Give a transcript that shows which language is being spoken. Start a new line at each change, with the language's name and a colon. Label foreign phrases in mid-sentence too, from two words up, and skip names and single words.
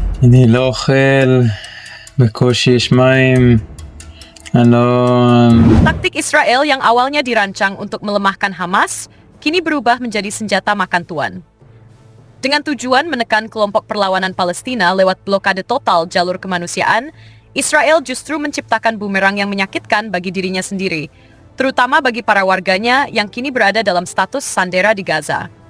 Hebrew: אני לא אוכל, בקושי יש מים, אני לא...
Indonesian: Taktik Israel yang awalnya dirancang untuk melemahkan Hamas, kini berubah menjadi senjata makan tuan. Dengan tujuan menekan kelompok perlawanan Palestina lewat blokade total jalur kemanusiaan, Israel justru menciptakan bumerang yang menyakitkan bagi dirinya sendiri, terutama bagi para warganya yang kini berada dalam status sandera di Gaza.